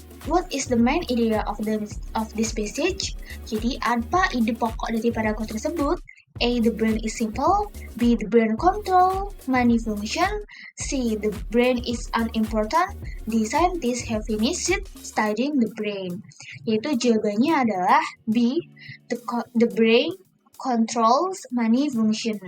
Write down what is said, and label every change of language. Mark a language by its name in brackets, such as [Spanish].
[English] What is the main idea of this passage? [Indonesian] Jadi apa ide pokok dari paragraf tersebut? A. [English] The brain is simple. B. The brain control many function. C. The brain is unimportant. D. Scientists have finished studying the brain. [Indonesian] Yaitu jawabannya adalah B. [English] The brain controls many function.